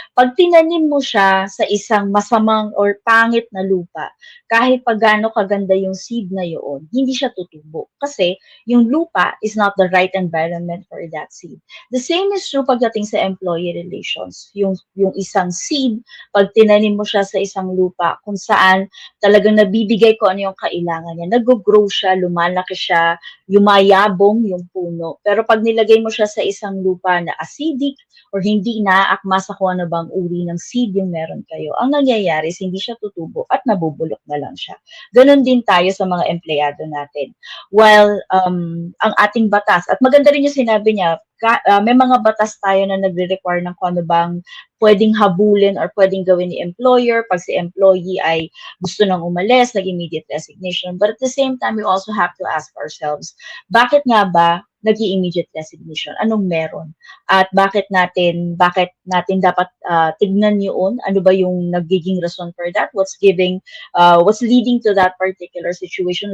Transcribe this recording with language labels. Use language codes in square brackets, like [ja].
[tl] Pag tinanim mo siya sa isang masamang or pangit na lupa, kahit pa gaano kaganda yung seed na yun, hindi siya tutubo. Kasi yung lupa [en] is not the right environment for that seed. The same is true [tl] pagdating sa [en] employee relations. [tl] Yung isang seed, pag tinanim mo siya sa isang lupa kung saan talagang nabibigay ko ano yung kailangan niya, nag-grow siya, lumalaki siya, yumayabong yung puno. Pero pag nilagay mo siya sa isang lupa na acidic or hindi naaakma sa kung ano bang uri ng seed yung meron kayo, ang nangyayari is hindi siya tutubo at nabubulok na lang siya. Ganon din tayo sa mga empleyado natin. While ang ating batas, at maganda rin yung sinabi niya, may mga batas tayo na nagre-require ng kung ano bang pwedeng habulin or pwedeng gawin ni employer pag si employee ay gusto nang umalis, nag-immediate resignation. [en] But at the same time, we also have to ask ourselves, [tl] bakit nga ba nag-immediate resignation? Anong meron? At bakit natin dapat tignan yun? Ano ba yung nagiging rason [en] for that? What's leading to that particular situation?